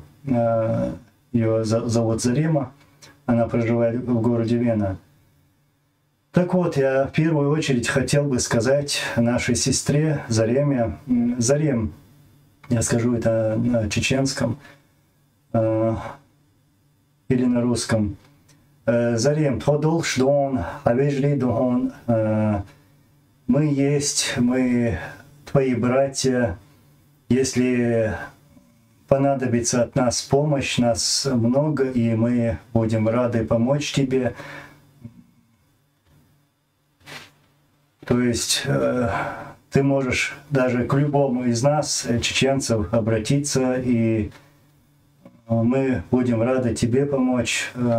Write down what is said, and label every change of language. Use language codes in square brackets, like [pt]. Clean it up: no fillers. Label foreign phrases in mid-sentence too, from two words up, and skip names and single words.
[ru] Ее зовут Зарема, она проживает в городе Вена. Так вот, я в первую очередь хотел бы сказать нашей сестре Зареме. Зарем, я скажу это на чеченском или на русском. [ce] Зарем, тходол шдон, авежли дон. [ru] Мы есть, мы твои братья. Если понадобится от нас помощь, нас много, и мы будем рады помочь тебе. То есть ты можешь даже к любому из нас, чеченцев, обратиться, и мы будем рады тебе помочь.